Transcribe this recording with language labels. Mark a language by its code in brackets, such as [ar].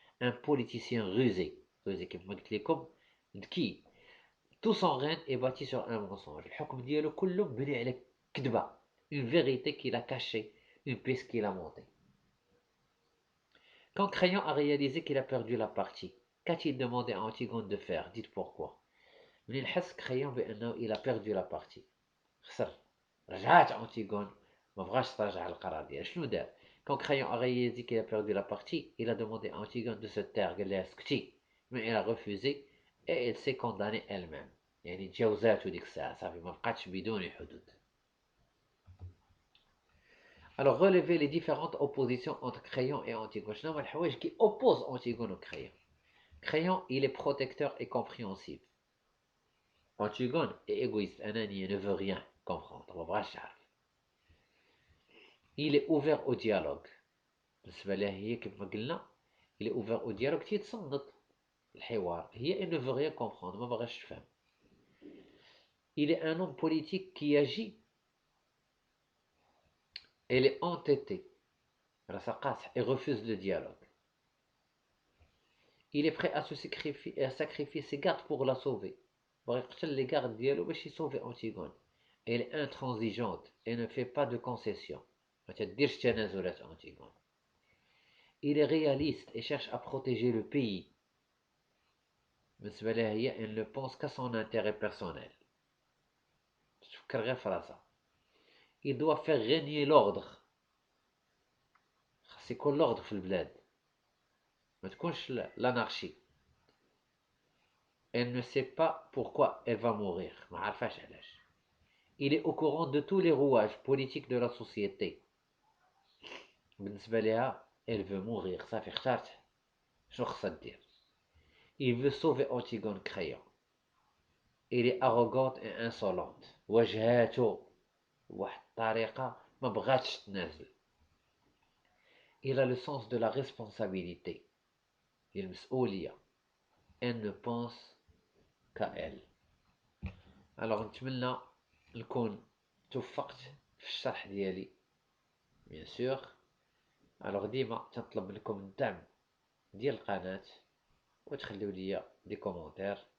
[fr] un politicien rusé [ar] كيف ما قلت لكم، ذكي. [fr] Tout son règne est bâti sur un mensonge. [ar] الحكم ديالو كله مبني على كذبة. [fr] Une vérité qu'il a cachée, une piste qu'il a montée. Quand Crayon a réalisé qu'il a perdu la partie, qu'a-t-il demandé à Antigone de faire? Dites pourquoi. [ar] منين حس Crayon بأنه [fr] il a perdu la partie، [ar] خسر، رجعت أنتيغون ما بغاش تراجع القرار ديالها. شنو دار؟ [fr] Quand Crayon a réalisé qu'il a perdu la partie, il a demandé à Antigone de se taire، [ar] قال لها اسكتي، [fr] mais elle a refusé et elle s'est condamnée elle-même. [ar] يعني تجاوزاتو ديك الساعة، صافي ما بقاتش بدون حدود. [fr] Alors relever les différentes oppositions entre Crayon et Antigone. [ar] شنو هما الحوايج [fr] qui opposent Antigone au Crayon. Crayon il est protecteur et compréhensif. Antigone est égoïste، أناني، ne veut rien comprendre، [ar] ما بغاش يعرف. [fr] Il est ouvert au dialogue. [ar] بالنسبة لها هي كيف ما قلنا [fr] il est ouvert au dialogue، [ar] تيتصنت الحوار. [fr] هي elle ne veut rien comprendre، [ar] ما بغاش تفهم. [fr] Il est un homme politique qui agit. Elle est entêtée، [ar] راسها قاصح [fr] et refuse le dialogue. Il est prêt à sacrifier ses gardes pour la sauver. [ar] بغا يقتل les gardes ديالو باش يسوفي أنتيغون. [fr] Elle est intransigeante et ne fait pas de concessions. [ar] ما تديرش تنازلات أنتيغون. [fr] Il est réaliste et cherche à protéger le pays. [ar] بالنسبة لها هي [fr] elle ne pense qu'à son intérêt personnel. [ar] تفكر غير في راسها. [fr] Il doit faire régner l'ordre. [ar] خاص يكون l'ordre في البلاد، ما تكونش l'anarchie. [fr] Elle ne sait pas pourquoi elle va mourir، [ar] ما عارفاش علاش. [fr] Il est au courant de tous les rouages politiques de la société. [ar] بالنسبة لها [fr] elle veut mourir، [ar] صافي اختارت شنو خصها دير. [fr] Il veut sauver Antigone Crayon. Elle est arrogante et insolente، [ar] وجهاته بواحد الطريقة ما بغاتش تنازل. [fr] Il a le sens de la responsabilité، المسؤولية. Elle ne pense qu'à elle. [ar] Alors نتمنى نكون توفقت في الشرح ديالي [fr] bien sûr. [ar] Alors ديما تنطلب منكم الدعم ديال القناة وتخليو ليا دي كومونتير.